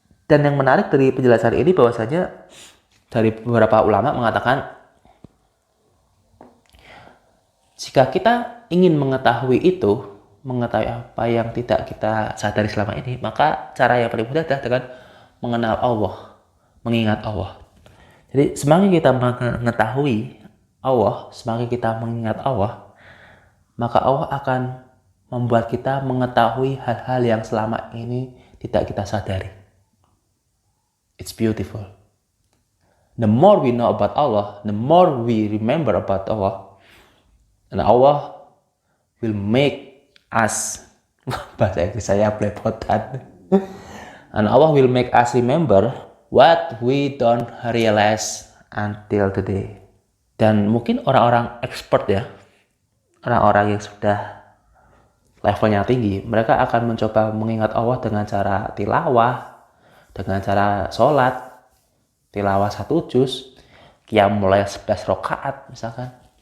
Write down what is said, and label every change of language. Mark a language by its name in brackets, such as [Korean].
[Indonesian] Dan yang menarik dari penjelasan ini bahwasanya dari beberapa ulama mengatakan jika kita ingin mengetahui itu, mengetahui apa yang tidak kita sadari selama ini, maka cara yang paling mudah adalah dengan mengenal Allah, mengingat Allah. Jadi semakin kita mengetahui Allah, semakin kita mengingat Allah, maka Allah akan membuat kita mengetahui hal-hal yang selama ini tidak kita sadari. [English] It's beautiful. The more we know about Allah, the more we remember about Allah, and Allah will make us, [Indonesian] bahasa Inggris saya belepotan, [English] and Allah will make us remember what we don't realize until today. [Indonesian] Dan mungkin orang-orang expert ya, orang-orang yang sudah levelnya tinggi, mereka akan mencoba mengingat Allah dengan cara tilawah, dengan cara sholat, tilawah 1 juz, qiyam mulai 11 rakaat misalkan.